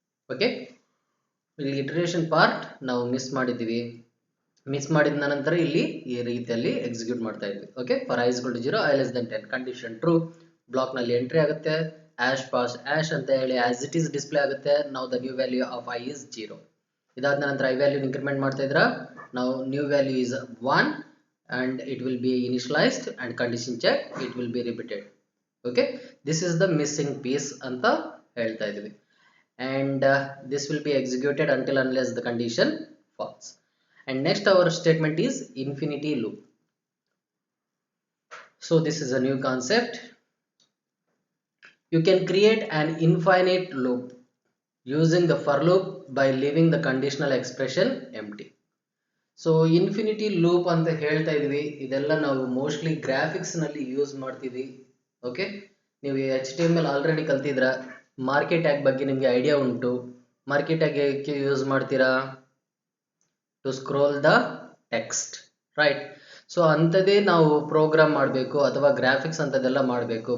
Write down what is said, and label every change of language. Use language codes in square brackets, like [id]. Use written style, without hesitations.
[kn] Okay, ಇಲ್ಲಿ ಇಟರೇಷನ್ part ನಾವು miss ಮಾಡಿದೀವಿ. ಮಿಸ್ ಮಾಡಿದ ನಂತರ ಇಲ್ಲಿ ಈ ರೀತಿಯಲ್ಲಿ ಎಕ್ಸಿಕ್ಯೂಟ್ ಮಾಡ್ತಾ ಇದ್ವಿ. [en] Okay, for I is equal to 0, I less than 10 condition true. [kn] Block ನಲ್ಲಿ ಎಂಟ್ರಿ ಆಗುತ್ತೆ. ಆಶ್ ಪಾಸ್ ಆಶ್ ಅಂತ ಹೇಳಿ ಆಸ್ ಇಟ್ ಈಸ್ ಡಿಸ್ಪ್ಲೇ ಆಗುತ್ತೆ. [en] ನಾವು the new value of I is 0. [kn] ಇದಾದ ನಂತರ ಐ ವ್ಯಾಲ್ಯೂ ಇನ್ಕ್ರಿಮೆಂಟ್ ಮಾಡ್ತಾ ಇದ್ರ ನಾವು [en] New value is 1 and it will be initialized and condition check, it will be repeated. Okay, this is the missing piece [kn] anta ಹೇಳ್ತಾ ಇದೀವಿ. [en] And this will be executed until unless the condition false. And next our statement is infinity loop. So this is a new concept. You can create an infinite loop using the for loop by leaving the conditional expression empty. [kn] So infinity loop ಅಂತ ಹೇಳ್ತಾ ಇದ್ವಿ. ಇದೆಲ್ಲ ನಾವು mostly graphics ನಲ್ಲಿ use ಮಾಡ್ತೀವಿ. Okay, ನೀವು HTML already ಕಲ್ತಿದ್ರ. Market tag ಬಗ್ಗೆ ನಿಮಗೆ ಐಡಿಯಾ ಉಂಟು. ಮಾರ್ಕೆಟ್ ಟ್ಯಾಗ್ ಏಕೆ ಯೂಸ್ ಮಾಡ್ತೀರಾ? [en] To scroll the text, right? [kn] So ಅಂಥದ್ದೇ ನಾವು ಪ್ರೋಗ್ರಾಮ್ ಮಾಡಬೇಕು ಅಥವಾ ಗ್ರಾಫಿಕ್ಸ್ ಅಂತದೆಲ್ಲ ಮಾಡಬೇಕು.